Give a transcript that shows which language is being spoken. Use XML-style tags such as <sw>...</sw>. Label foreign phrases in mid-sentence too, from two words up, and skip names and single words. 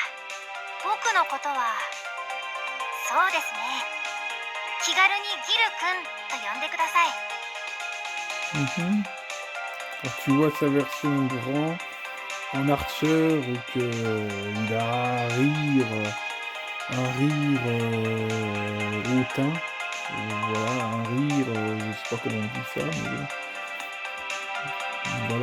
<ja>僕のことは、そうですね。気軽にギル君と呼んでください。 Mhm.</ja> <fr>Quand tu vois sa version grand en Archer ou que il a un rire hautain, voilà, un rire, je sais pas comment on dit ça, mais bon.</fr>